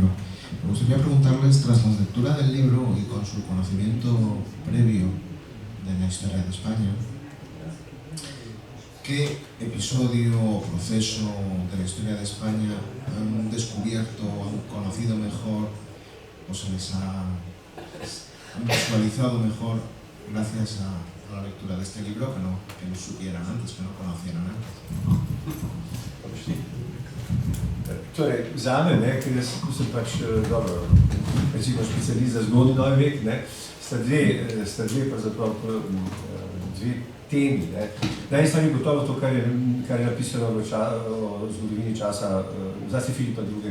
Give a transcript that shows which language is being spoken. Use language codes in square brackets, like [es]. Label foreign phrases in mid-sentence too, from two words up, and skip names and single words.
[es] Me gustaría preguntarles, tras la lectura del libro y con su conocimiento previo de la historia de España, ¿qué episodio o proceso de la historia de España han descubierto, han conocido mejor o se les han visualizado mejor gracias a la lectura de este libro que no supieran antes, que no conocieran antes? [sl] Torej, zame, ker jaz sem pač dobro, recimo specialist za zgodnji novi vek, sta dve pravzaprav dve temi. Na eni strani gotovo to, kar je napisano o zgodovini časa, zlasti Filipa II.